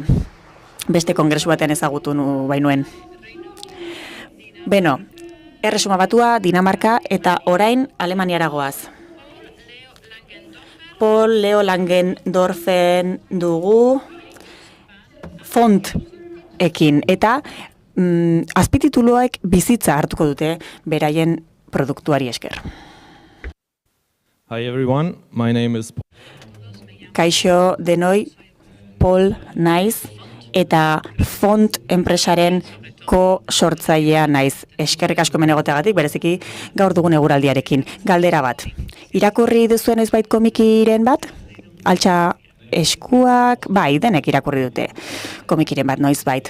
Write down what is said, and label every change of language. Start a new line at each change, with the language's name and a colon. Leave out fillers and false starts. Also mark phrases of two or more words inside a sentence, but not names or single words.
Basque: Beste kongresu batean ezagutu bainuen. Beno, Erresuma Batua, Dinamarka eta orain Alemaniara goaz. Paul Leo Langendorfen dugu fontekin eta azpitituluek bizitza hartuko dute beraien produktuari esker.
English: Hi everyone, my name is
Basque: Kaixo denoi, Paul naiz eta font enpresaren sortzailea naiz. Eskerrik asko hemen egoteagatik, bereziki gaur dugun eguraldiarekin. Galdera bat. Irakurri duzuen noizbait komikiren bat? Altxa eskuak, bai, denek irakurri dute komikiren bat noizbait.